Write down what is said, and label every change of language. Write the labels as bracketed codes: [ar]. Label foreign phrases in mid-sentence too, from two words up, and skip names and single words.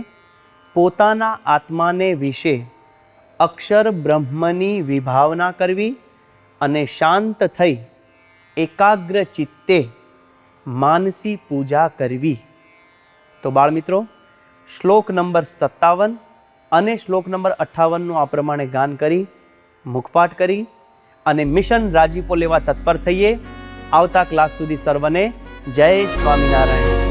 [gu] પોતાના આત્માને વિષે અક્ષર બ્રહ્મની વિભાવના કરવી અને શાંત થઈ એકાગ્ર ચિત્તે માનસી પૂજા કરવી। તો બાળમિત્રો, શ્લોક નંબર 57 અને શ્લોક નંબર 58 નો આ પ્રમાણે ગાન કરી, મુખપાઠ કરી અને મિશન રાજીપો લેવા તત્પર થઈએ। આવતા ક્લાસ સુધી સર્વને જય સ્વામીનારાયણ।